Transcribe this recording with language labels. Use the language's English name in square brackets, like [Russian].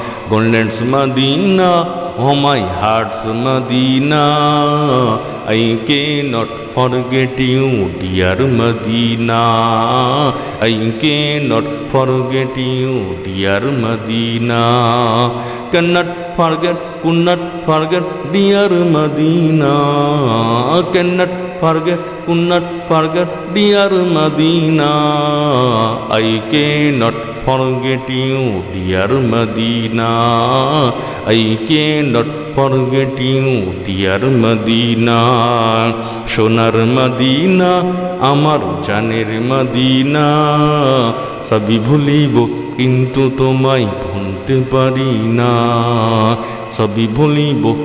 [English] Golden's Medina oh my heart's Medina, I cannot forget you dear Medina. I cannot forget you dear Medina. Cannot forget, could not forget dear Medina. Cannot forget, could not forget dear Medina. I cannot forget you dear Medina. I cannot forget you dear Medina. [Bangla] সোনার Medina আমার জানের Medina, সবই ভুলিব কিন্তু তোমায় ভুলতে পারি না। সবই ভুলিব